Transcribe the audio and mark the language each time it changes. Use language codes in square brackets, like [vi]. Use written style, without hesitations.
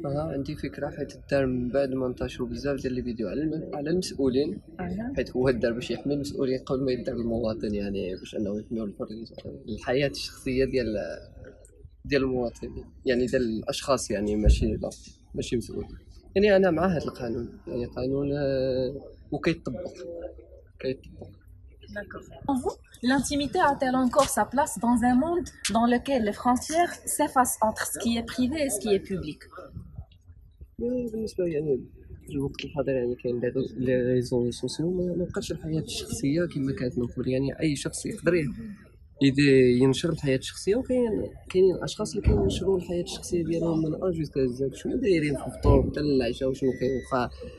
[ar] عندي فكرة، حيت دار من بعد ما انتشروا بزاف ديال الفيديو على المسؤولين، حيت هو دار باش يحمي المسؤولين قبل ما يدار المواطن، يعني باش انه يحميو الحياة الشخصية ديال المواطنين، يعني ديال الاشخاص، يعني ماشي مسؤول. يعني انا مع هذا القانون، يعني قانون وكيطبق. [fr] D'accord. Pour vous, l'intimité a-t-elle encore sa place dans un monde dans lequel les frontières s'effacent entre ce qui est privé et ce qui est public? [ar] بالنسبة لي يعني في الوقت الحاضر يعني كاين لي ريزو سوسيو، ما بقاش الحياة الشخصية كما كانت من قبل، يعني أي شخص يقدر ينشر الحياة الشخصية، وكاينين الأشخاص اللي كينشروا الحياة الشخصية ديالهم من أ جوسكا زد، شنو دايرين في الفطور حتى للعشاء وشنو كاين، واخا